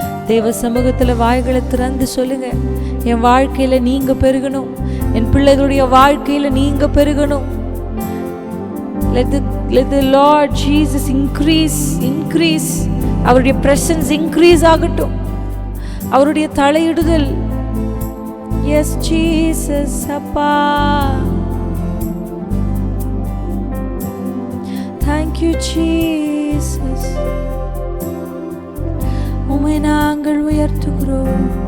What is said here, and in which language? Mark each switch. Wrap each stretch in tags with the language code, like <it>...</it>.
<ta>தேவ சமூகத்துல வாய்களை திறந்து சொல்லுங்க, என் வாழ்க்கையில நீங்க பெருகணும், என் பிள்ளைகளுடைய வாழ்க்கையில நீங்க பெருகணும்.</ta> <en>Let the Lord Jesus increase.</en> <ta>அவருடைய presence increase ஆகட்டும், அவருடைய தலையிடுதல்.</ta> <en>Yes Jesus அப்பா, thank you Jesus.</en> <ta>உம்மை நாங்கள் உயர்த்துகிறோம்.</ta>